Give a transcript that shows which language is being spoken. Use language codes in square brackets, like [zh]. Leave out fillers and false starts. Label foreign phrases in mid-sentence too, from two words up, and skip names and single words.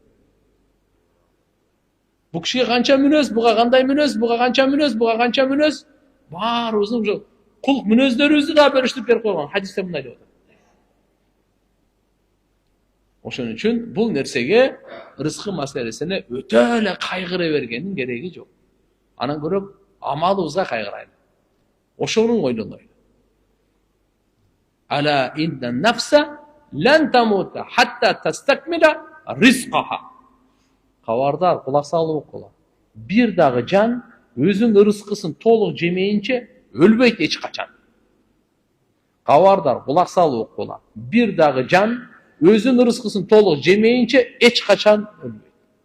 [ky] Бу кишиге канча мүнөз, буга кандай мүнөз, буга канча мүнөз, буга канча мүнөз, баарыбыздын ушу кулк мүнөздөрүбүздү да бөлүштүрүп берип койгон. Хадисте мындай деп атат. Ошон үчүн бул нерсеге ырыскы маселесине өтө эле кайгыра бергендин кереги жок. Анан көрөп амалыбызга кайгырайлы. Ошонун ойлонолу. [ar] ألا إن نفسا لن تموت حتى تستكمل رزقها. [ky] Кабардар, кулак салып окула. Бир дагы жан өзүнүн ырыскысын толук жемейинче өлбөйт эч качан. Кабардар, кулак салып окула. Бир дагы жан өзүнүн ырыскысын толук жемейинче эч качан өлбөйт.